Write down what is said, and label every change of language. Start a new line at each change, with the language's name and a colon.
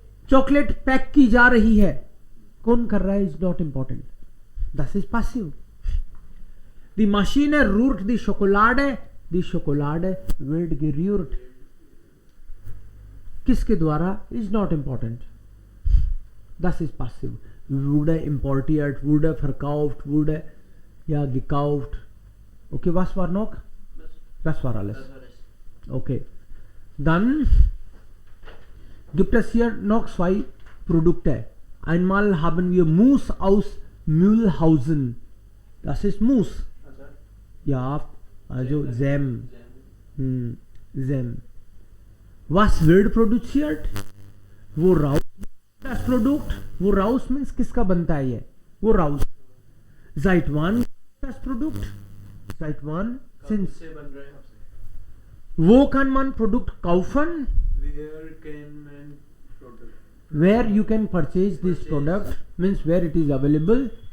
Hindi: Chocolate pack की जा रही है, कौन कर रहा है
English: is not important,
German: das ist passiv. Die Maschine rührt die Schokolade wird gerührt.
Hindi: किसके द्वारा
English: is not important,
German: das ist passiv. Wurde importiert, wurde verkauft, wurde ja gekauft. Okay, was war noch? Das war alles. Okay, dann gibt es hier noch 2 Produkte. Einmal haben wir Mousse aus Mühlhausen. Das ist Mousse. Ja, also Sem. Sem. Was wird produziert? Woraus das Produkt?
Hindi: Woraus means किसका बनता है ये?
German: Woraus? Seit wann das Produkt? Seit wann? Since.
Hindi: से बन रहा है.
German: Wo kann man Produkt kaufen?
English: Where can man product? Where you can purchase this product means where it is available.